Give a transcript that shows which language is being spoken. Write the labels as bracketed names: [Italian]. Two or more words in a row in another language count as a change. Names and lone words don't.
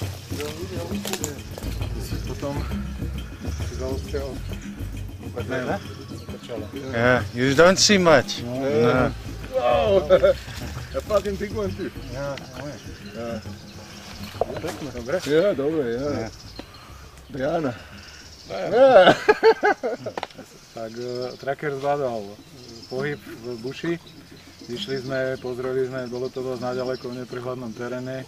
[Slovak] Potom [English] Yeah, you don't see much. No. Wow, a fucking big one too. Yeah, [Slovak] Ja, dobre, ja. Diana. Ja. Tak tracker zvládal pohyb v buši. Vyšli sme, pozreli sme, bolo to dosť naďaleko v neprehľadnom teréne.